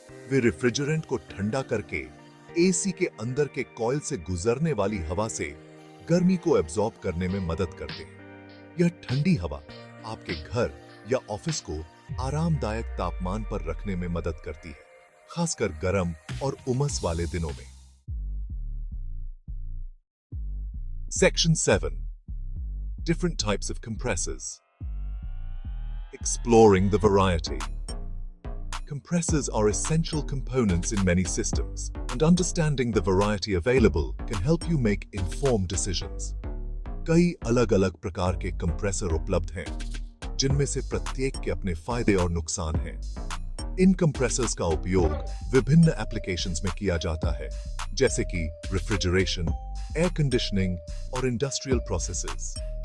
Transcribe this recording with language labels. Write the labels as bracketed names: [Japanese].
[Hindi] वे refrigerant को ठंडा करके एसी के अंदर के कॉइल से गुजरने वाली हवा से गर्मी को एब्जॉर्ब करने में मदद करते हैं। यह ठंडी हवा आपके घर या ऑफिस को आरामदायक तापमान पर रखने में मदद करती है, खासकर गर्म और उमस वाले दिनों में। [English] Section 7. Different types of compressors. Exploring the variety. Compressors are essential components in many systems, and understanding the variety available can help you make informed decisions. [Hindi] कई अलग-अलग प्रकार के कंप्रेसर उपलब्ध हैं, जिनमें से प्रत्येक के अपने फायदे और नुकसान हैं। इन कंप्रेसर्स का उपयोग विभिन्न एप्लीकेशंस में किया जाता है, जैसे कि रेफ्रिजरेशन, एयर कंडीशनिंग और इंडस्ट्रियल प्रोसेसेस।